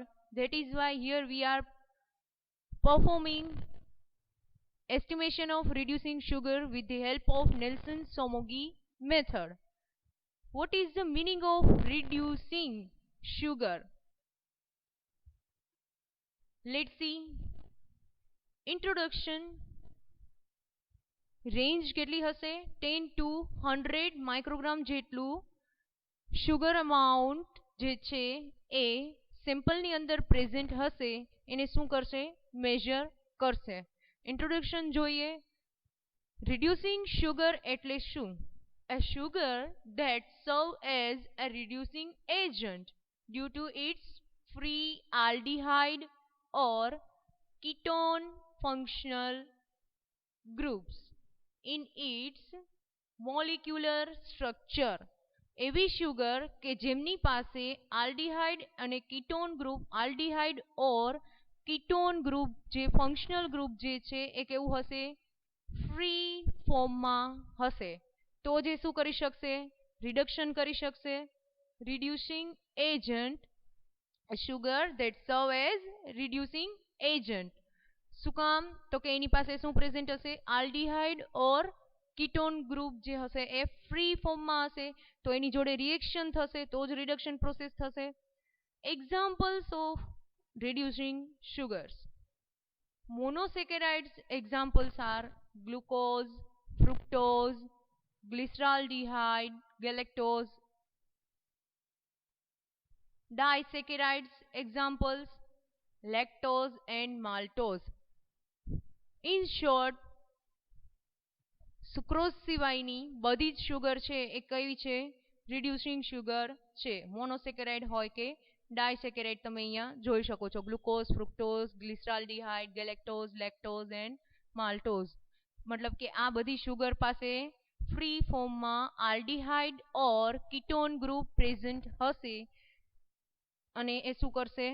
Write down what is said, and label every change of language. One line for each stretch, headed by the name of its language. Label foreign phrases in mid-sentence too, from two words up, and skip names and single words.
English: That is why here we are performing estimation of reducing sugar with the help of Nelson-Somogyi method. What is the meaning of reducing sugar? Let's see. Introduction.
Gujarati: રેન્જ કેટલી હશે? 10 to 100 માઇક્રોગ્રામ જેટલું
English: sugar amount
Gujarati: જે છે એ સેમ્પલની અંદર પ્રેઝન્ટ હશે એને શું કરશે? મેજર કરશે. ઇન્ટ્રોડક્શન જોઈએ.
English: reducing sugar
Gujarati: એટલે શું?
English: A sugar that serve as a reducing agent due to its free aldehyde or ketone functional groups in its molecular structure.
Gujarati: એવી શુગર કે જેમની પાસે આલ્ડીહાઇડ અને
English: ketone group, aldehyde or ketone group
Gujarati: જે
English: functional group
Gujarati: જે છે એ કેવું હશે? ફ્રી ફોર્મમાં હશે. તો જે શું કરી શકશે?
English: રિડક્શન
Gujarati: કરી શકશે.
English: reducing agent, sugar that serve as reducing agent.
Gujarati: શું કામ? તો કે એની પાસે શું પ્રેઝન્ટ હશે?
English: aldehyde or ketone group
Gujarati: જે હશે એ ફ્રી ફોર્મમાં હશે. તો એની જોડે રિએક્શન થશે તો જ
English: reduction process
Gujarati: થશે.
English: examples of reducing sugars. Monosaccharides examples are glucose, fructose, glyceraldehyde, galactose. Disaccharides examples lactose and maltose. In short,
Gujarati: સુક્રોઝ સિવાયની બધી જ શુગર છે એ કઈ છે?
English: reducing sugar
Gujarati: છે. મોનોસેકેરાઇડ હોય કે ડાયસેકેરાઇડ તમે અહીંયા જોઈ શકો છો.
English: glucose, fructose, glyceraldehyde, galactose, lactose and maltose.
Gujarati: મતલબ કે આ બધી શુગર પાસે ફ્રી ફોર્મમાં
English: aldehyde or ketone group present
Gujarati: હશે અને એ શું કરશે?